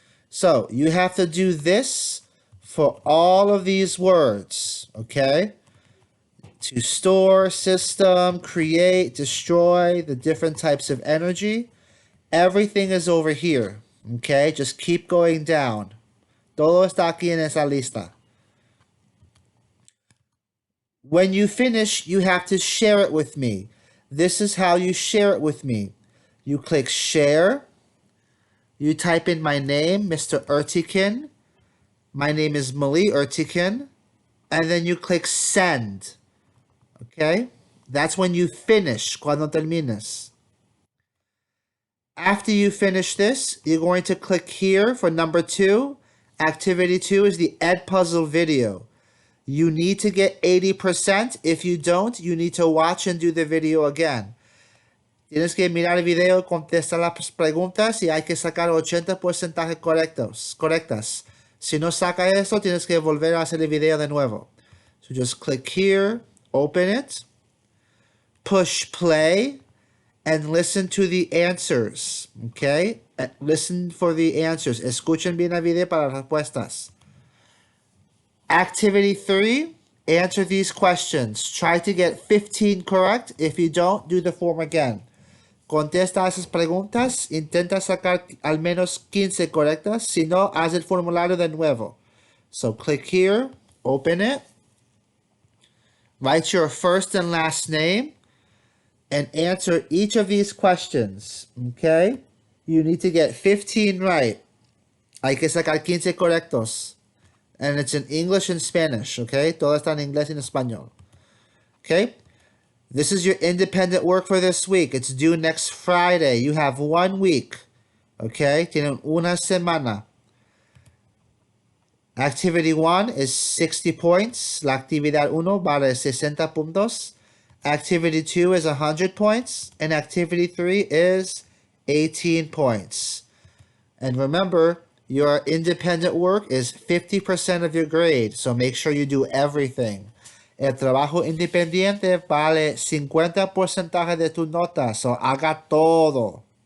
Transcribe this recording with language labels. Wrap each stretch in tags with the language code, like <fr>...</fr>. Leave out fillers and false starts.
<en>So you have to do this for all of these words. Okay? To store, system, create, destroy, the different types of energy. Everything is over here. Okay? Just keep going down.</en> <es>Todo está aquí en esa lista.</es> <en>When you finish, you have to share it with me. This is how you share it with me. You click share. You type in my name, Mr. Ertikin. My name is Mali Ertikin. And then you click send. Okay? That's when you finish,</en> <es>cuando termines.</es> <en>After you finish this, you're going to click here for number 2. Activity 2 is the Edpuzzle video. You need to get 80%. If you don't, you need to watch and do the video again.</en> <es>Tienes que mirar el video, contestar las preguntas y hay que sacar 80% correctas. Si no saca eso, tienes que volver a hacer el video de nuevo.</es> <en>So just click here, open it, push play, and listen to the answers. Okay? Listen for the answers.</en> <es>Escuchen bien el video para las respuestas.</es> <en>Activity 3, answer these questions. Try to get 15 correct. If you don't, do the form again.</en> <es>Contesta esas preguntas. Intenta sacar al menos 15 correctas. Si no, haz el formulario de nuevo.</es> <en>So click here, open it. Write your first and last name and answer each of these questions. Okay? You need to get 15 right.</en> <es>Hay que sacar 15 correctos.</es> <en>And it's in English and Spanish, okay?</en> <es>Todo está en inglés y en español.</es> <en>Okay? This is your independent work for this week. It's due next Friday. You have 1 week. Okay?</en> <es>Tienen una semana.</es> <en>Activity 1 is 60 points.</en> <es>La actividad 1 vale 60 puntos.</es> <en>Activity 2 is 100 points. And activity 3 is 18 points. And remember, your independent work is 50% of your grade, so make sure you do everything.</en> <es>El trabajo independiente vale 50% de tu nota, so haga todo.</es>